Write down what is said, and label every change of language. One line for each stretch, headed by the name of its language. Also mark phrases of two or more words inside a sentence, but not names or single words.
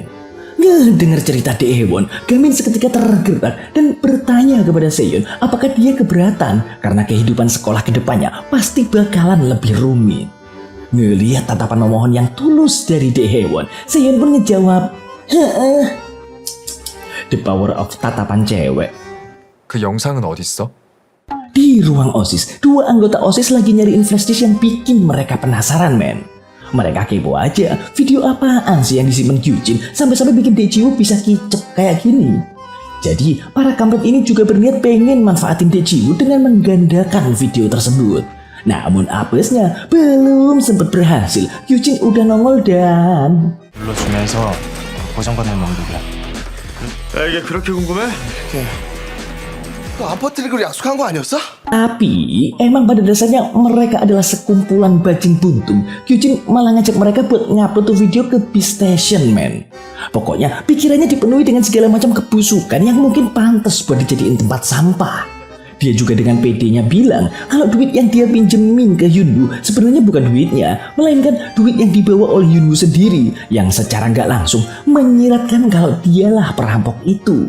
Indonesian: Ngedengar cerita Daewon, Gamin seketika tergerak dan bertanya kepada Seyon apakah dia keberatan karena kehidupan sekolah kedepannya pasti bakalan lebih rumit. Ngelihat tatapan memohon yang tulus dari Daewon, Seyon pun ngejawab,
English: The power of
Indonesian: tatapan cewek.
Korean: 그 영상은 어딨어?
Indonesian: Di ruang OSIS, dua anggota OSIS lagi nyariin flash disk yang bikin mereka penasaran, men. Mereka kepo aja, video apaan sih yang disimpan Kyujin sampai-sampai bikin Daewoo bisa kicep kayak gini. Jadi, para kampret ini juga berniat pengen manfaatin Daewoo dengan menggandakan video tersebut. Namun apesnya belum sempat berhasil, Kyujin udah nongol dan...
Korean: 불러주면서 보장받는 놈들이야. 이게 그렇게 궁금해? 너 아파트 리그로 약속한 거 아니었어?
Indonesian: Tapi emang pada dasarnya mereka adalah sekumpulan bajing buntung. Kyujin malah ngajak mereka buat ngupload tuh video ke B-Station, man. Pokoknya pikirannya dipenuhi dengan segala macam kebusukan yang mungkin pantas buat dijadiin tempat sampah. Dia juga dengan PD-nya bilang kalau duit yang dia pinjemin ke Yunwoo sebenarnya bukan duitnya, melainkan duit yang dibawa oleh Yunwoo sendiri yang secara nggak langsung menyiratkan kalau dialah perampok itu.